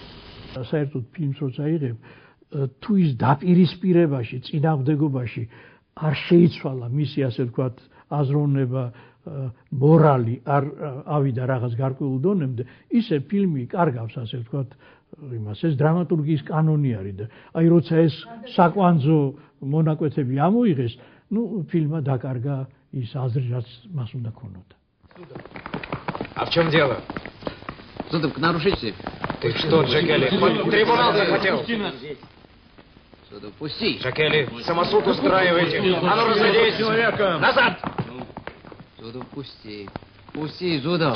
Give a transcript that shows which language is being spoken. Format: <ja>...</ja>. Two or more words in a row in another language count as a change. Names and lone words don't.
<ka>საერთოდ ფილმს როცა იღებ, თუ ის დაპირისპირებაში, წინააღმდეგობაში არ შეიცვალა მისი ასე ვთქვათ აზროვნება, მორალი არ ავიდა რაღაც გარკვეულ დონემდე, ისე ფილმი კარგავს ასე ვთქვათ იმას, ეს დრამატურგიის კანონი არის და აი როცა ეს საკვანძო მონაკვეთები ამოიღეს,</ka> <ru>ну фильма</ru> <ka>დაკარგა ის აზრი რაც მას უნდა ქონოდა.</ka> <ru>А в чем дело? Зудов, к нарушителю. Ты что, Джакели? Трибунал захотел. Зудов, пусти. Джакели, самосуд устраиваете. А ну разойдись. Назад. Зудов, пусти. Пусти, Зудов.</ru>